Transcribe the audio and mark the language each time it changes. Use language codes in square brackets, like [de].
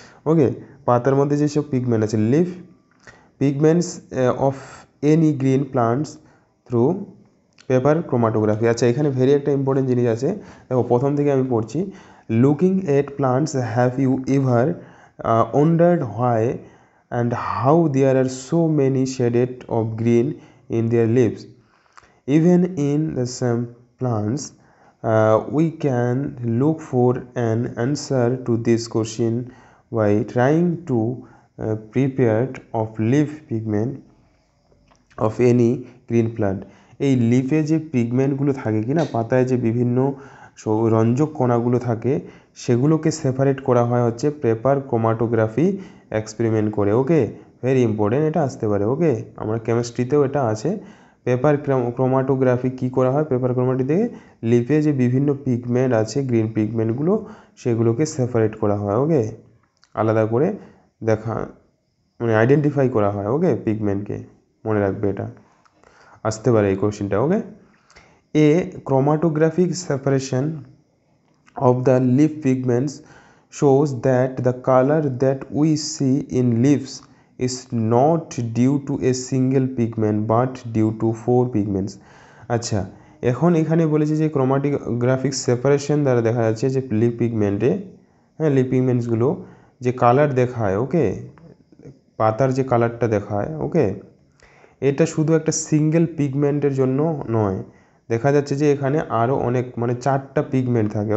[bn] ওকে, পাতার মধ্যে যেসব পিগমেন্ট আছে, [en] Leaf pigments of any green plants through paper chromatography. [bn] আচ্ছা, এখানে ভেরি একটা ইম্পর্টেন্ট জিনিস আছে, দেখো প্রথম থেকে আমি পড়ছি। [en] Looking at plants, have you ever wondered why and how there are so many shaded of green in their leaves? Even in the same plants, we can look for an answer to this question by trying to prepare of leaf pigment of any green plant. [bn] এই লিফে যে পিগমেন্টগুলো থাকে কি না, পাতায় যে বিভিন্ন রঞ্জক কণাগুলো থাকে সেগুলোকে সেপারেট করা হয় হচ্ছে পেপার ক্রোমাটোগ্রাফি এক্সপেরিমেন্ট করে। ওকে, ভেরি ইম্পর্টেন্ট, এটা আসতে পারে। ওকে, আমরা কেমিস্ট্রিতেও এটা আছে। পেপার ক্রোমাটোগ্রাফি কী করা হয়? পেপার ক্রোমাটি থেকে লিফে যে বিভিন্ন পিগমেন্ট আছে গ্রিন পিগমেন্টগুলো সেগুলোকে সেপারেট করা হয়। ওকে, আলাদা করে দেখা মানে আইডেন্টিফাই করা হয়। ওকে, পিগমেন্টকে মনে রাখবে, এটা আসতে পারে এই কোশ্চেনটা। [en] Okay, a chromatographic separation of the leaf pigments shows that the color that we see in leaves is not due to a single pigment but due to 4 pigments. [bn] আচ্ছা, এখন এখানে বলেছে যে ক্রোমাটোগ্রাফিক সেপারেশন দ্বারা দেখা যাচ্ছে যে লিফ পিগমেন্টে, হ্যাঁ, লিফ পিগমেন্টসগুলো যে কালার দেখায়, ওকে, পাতার যে কালারটা দেখায়, ওকে, এটা শুধু একটা সিঙ্গেল পিগমেন্টের জন্য নয়, দেখা যাচ্ছে যে এখানে আরও অনেক মানে 4টা পিগমেন্ট থাকে।